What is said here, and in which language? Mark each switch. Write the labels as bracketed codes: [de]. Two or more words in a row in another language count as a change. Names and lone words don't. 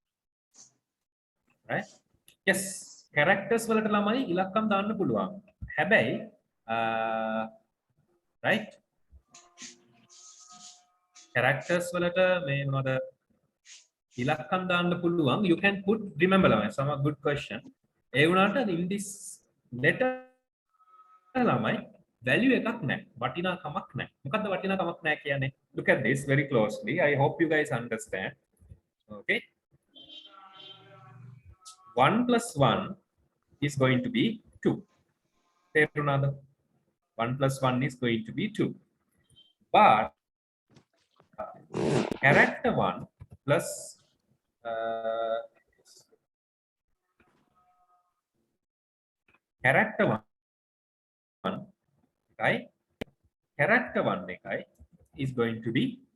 [en] right yes characters [si] වලට ළමයි ඉලක්කම් දාන්න පුළුවන් හැබැයි [en] right characters [si] වලට මේ මොනවද ඉලක්කම් දාන්න පුළුවන් [en] you can put remember ළමයි some good question [si] ඒ වුණාට [en] in this letter ළමයි value [si] එකක් නැහැ වටිනාකමක් නැහැ මොකද්ද වටිනාකමක් නැහැ කියන්නේ [en] look at this very closely I hope you guys understand okay 1 plus 1 is going to be 2 තේරුණාද 1 plus 1 is going to be 2 but character 1 plus character 1 right character 1 එකයි is going to be